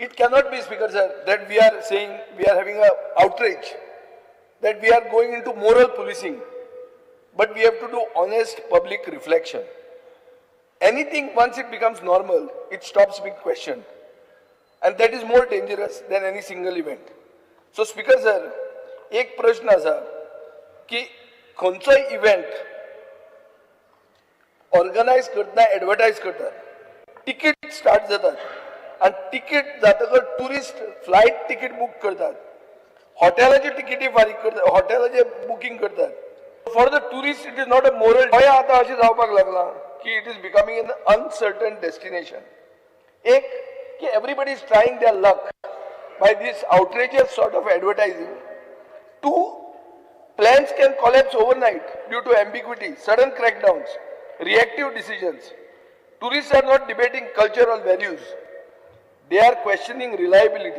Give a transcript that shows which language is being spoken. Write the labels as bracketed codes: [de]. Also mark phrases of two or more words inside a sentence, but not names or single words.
[en] It cannot be, Speaker sir, that we are saying we are having an outrage, that we are going into moral policing, but we have to do honest public reflection. Anything, once it becomes normal, it stops being questioned. And that is more dangerous than any single event. So, Speaker sir, [kok] एक प्रश्न असा की खंयचोय [en] event organise [kok] करतना एडवर्टायज करतात, [en] ticket start [kok] जातात आणि तिकीट जातकच [en] tourist flight ticket [kok] बुक करतात, हॉटेलाची तिकीटी फारीक करतात, हॉटेलाचे बुकिंग करतात. [en] for the tourist it is not a moral. [kok] गोंय आतां अशें जावपाक लागला की [en] it is becoming an uncertain destination. [kok] एक की [en] everybody is trying their luck by this outrageous sort of advertising. Two, plans can collapse overnight due to ambiguity, sudden crackdowns, reactive decisions. Tourists are not debating cultural values. They are questioning reliability.